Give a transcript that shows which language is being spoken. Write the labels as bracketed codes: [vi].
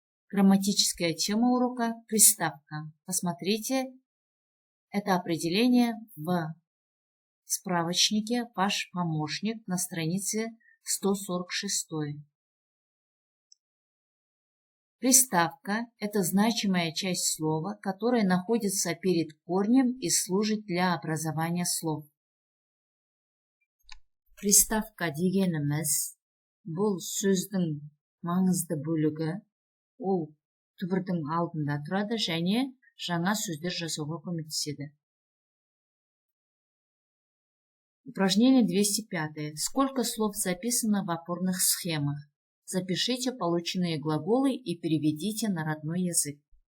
[ru] Грамматическая тема урока – приставка. Посмотрите это определение в справочнике «Ваш помощник» на странице 146. Приставка – это значимая часть слова, которая находится перед корнем и служит для образования слов. [kk] Приставка дегеніміз бұл сөздің маңызды бөлігі, ол түбірдің алдында тұрады және жаңа сөздер жасауға көмектеседі. [ru] Упражнение 205. Сколько слов записано в опорных схемах? Запишите полученные глаголы и переведите на родной язык.